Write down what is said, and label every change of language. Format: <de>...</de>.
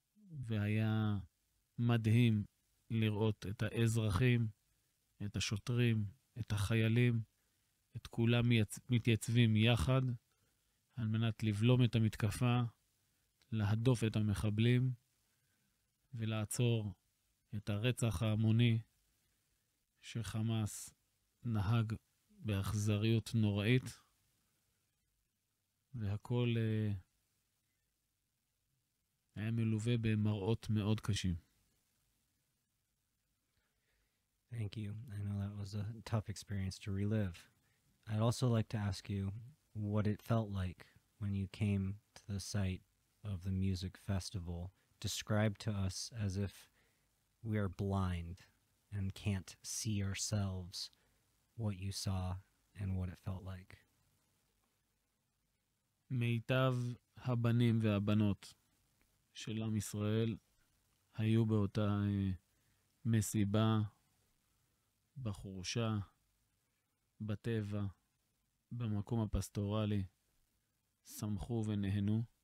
<he>והיה מדהים לראות את האזרחים, את השוטרים, את החיילים, את כולם מתייצבים יחד על מנת לבלום את המתקפה, להדוף את המחבלים ולעצור את הרצח ההמוני שחמאס נהג באכזריות נוראית, והכל היה מלווה במראות מאוד קשים.</he> <en>Thank you. I know that was a tough experience to relive. I'd also like to ask you what it felt like when you came to the site of the music festival. Describe to us as if we are blind and can't see ourselves what you saw and what it felt like.</en> <he>מיטב הבנים והבנות של עם ישראל היו באותה מסיבה, בחורשה, בטבע, במקום הפסטורלי, שמחו ונהנו.</he>